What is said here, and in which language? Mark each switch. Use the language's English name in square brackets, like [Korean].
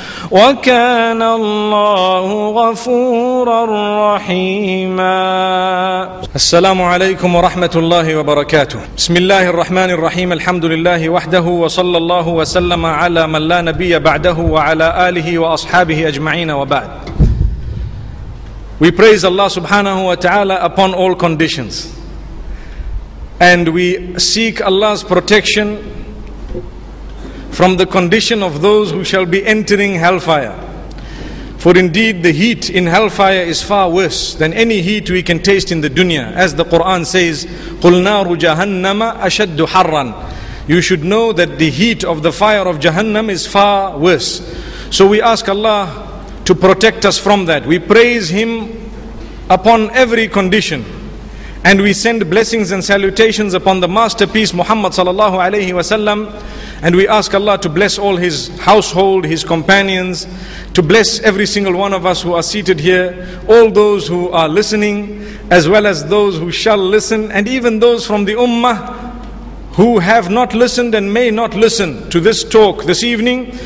[Arabic] وكان الله غفورا رحيما. السلام عليكم ورحمة الله وبركاته. بسم الله الرحمن الرحيم. الحمد لله وحده وصلى الله وسلم على من لا نبي بعده وعلى آله وأصحابه أجمعين وبعد. [English] We praise Allah subhanahu wa ta'ala upon all conditions, and we seek Allah's protection from the condition of those who shall be entering hellfire. For indeed the heat in hellfire is far worse than any heat we can taste in the dunya. As the Quran says, [Arabic] قُلْ نَارُ جَهَنَّمَ أَشَدُّ حَرًّا. [English] You should know that the heat of the fire of Jahannam is far worse. So we ask Allah to protect us from that. We praise Him upon every condition, and we send blessings and salutations upon the masterpiece Muhammad sallallahu alaihi wasallam, and we ask Allah to bless all His household, His companions, to bless every single one of us who are seated here, all those who are listening, as well as those who shall listen, and even those from the ummah who have not listened and may not listen to this talk this evening.